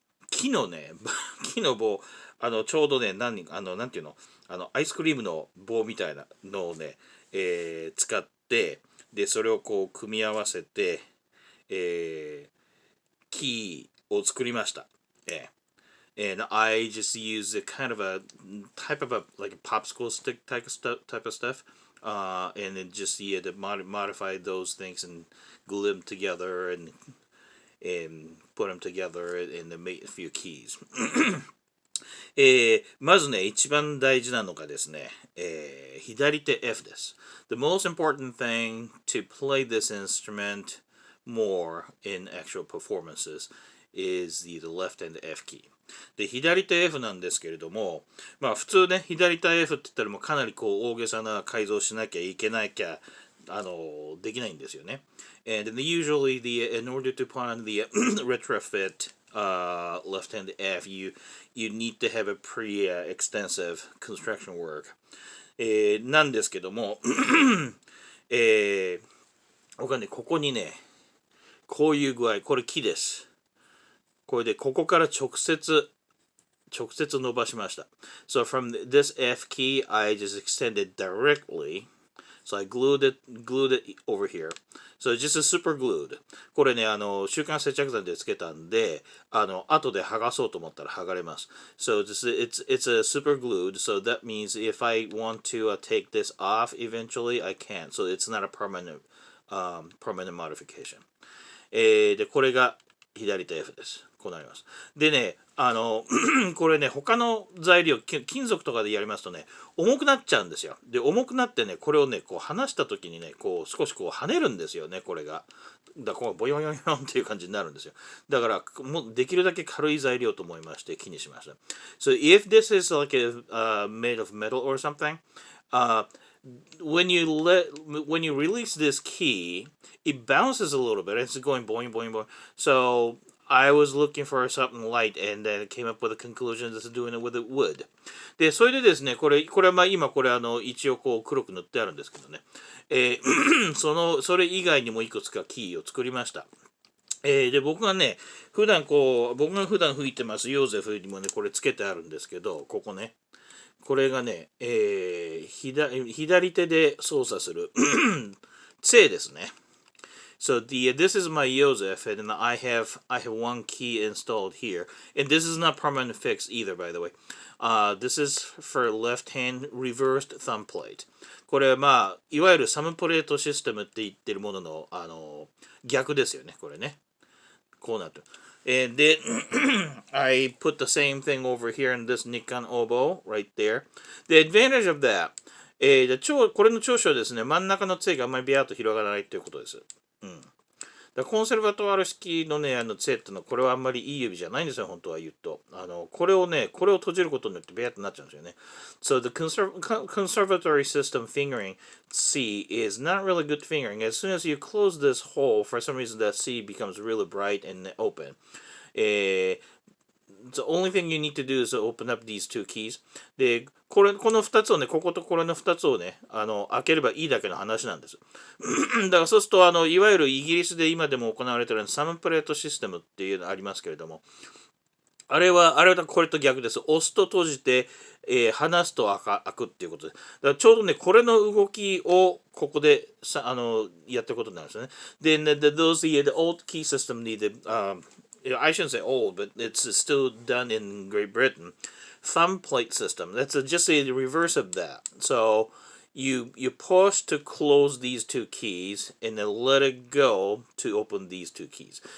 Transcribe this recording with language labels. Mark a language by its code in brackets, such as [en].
[ja] 木のね、木の棒、ちょうどね、なんていうの、アイスクリームの棒みたいなのをね、使って、で、それをこう、組み合わせて、キーを作りました。 [en] And I just used a kind of a type of like a popsicle stick type of stuff. And then just to modify those things and glue them together and put them together and then make a few keys. [ja] まずね、一番大事なのがですね、左手 F です。 [en] The most important thing to play this instrument more in actual performances is the left hand F key. [ja] で、左手 F なんですけれども、まあ普通ね、左手 F って言ったらもうかなりこう大げさな改造しなきゃいけなきゃ、できないんですよね。 [en] And usually in order to put on the retrofit left hand F, you need to have a pretty extensive construction work. [ja] なんですけども、僕はね、ここにね、こういう具合、これ木です。これでここから直接伸ばしました。 [en] So from this F key, I just extended directly. So I glued it over here. So it's just a super glued. [ja] これね、週刊接着剤でつけたんで、後で剥がそうと思ったら剥がれます。 [en] So it's a super glued. So that means if I want to take this off eventually, I can. So it's not a permanent modification. [ja] で、これが左手 F です。こうなります。でね、これね、他の材料、金属とかでやりますとね、重くなっちゃうんですよ。で、重くなってね、これをね、こう離した時にね、こう少しこう跳ねるんですよね、これが。だからこうボヨヨヨンっていう感じになるんですよ。だから、もうできるだけ軽い材料と思いまして、木にしました。 [en] So if this is like made of metal or something, when you release this key, it bounces a little bit. It's going boing, boing, boing. So I was looking for something light and then came up with a conclusion that's doing it with wood. [ja] で、それでですね、これはまあ今これ一応こう黒く塗ってあるんですけどね。それ以外にもいくつかキーを作りました。で、僕が普段吹いてますヨーゼフにもね、これつけてあるんですけど、ここね。これがね、左手で操作する杖ですね。 [en] So this is my Joseph, and I have one key installed here, and this is not permanent fix either, by the way. This is for left hand reversed thumb plate. [ja] これまあいわゆるサムプレートシステムって言ってるものの逆ですよね、これね。こうなってる。 [en] And then I put the same thing over here in this Nikkan oboe right there. The advantage of that, [ja] これの長所はですね、真ん中の杖があんまりビャーっと広がらないということです。コンセルバトワール式のね、杖ってのは、これはあんまりいい指じゃないんですよ、本当は言うと。これを閉じることによってビャーってなっちゃうんですよね。 [en] So the conservatory system fingering C is not really good fingering. As soon as you close this hole, for some reason that C becomes really bright and open. the only thing you need to do is to open up these two keys. [ja] で、この2つをね、こことこれの2つをね、開ければいいだけの話なんです。だからそうすると、いわゆるイギリスで今でも行われているサムプレートシステムっていうのがありますけれども、あれはこれと逆です。押すと閉じて、離すと開くっていうことです。だからちょうどね、これの動きをここでやってることになるんですね。 [en] で、the old key system needed, I shouldn't say old, but it's still done in Great Britain. Thumb plate system. That's just the reverse of that. So you push to close these two keys and then let it go to open these two keys.